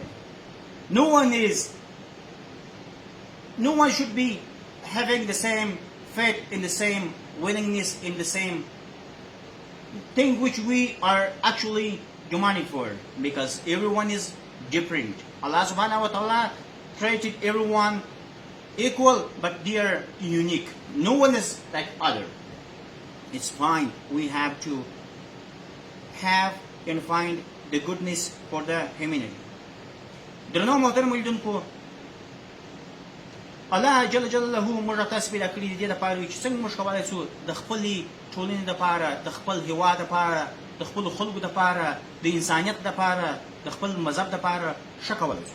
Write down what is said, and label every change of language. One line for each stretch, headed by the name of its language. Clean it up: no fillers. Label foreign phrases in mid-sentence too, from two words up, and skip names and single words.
English: No one should be having the same faith in the same willingness in the same thing which we are actually demanding for, because everyone is different. Allah
Arabic: سبحانه وتعالى
English: created everyone equal, but they are unique. No one is like other. It's fine. We have to have and find the goodness for the humanity.
Pashto: درنو محترم ولیدونکو، الله جل جلاله موږ تاسو پیدا کړي دي د پاره چې څنګه موږ کولای شو د خپل ټولنې د پاره، د خپل هیواد د پاره، د خپل خلکو د پاره، د انسانیت د پاره، د خپل مذهب د پاره ښه کولای شو.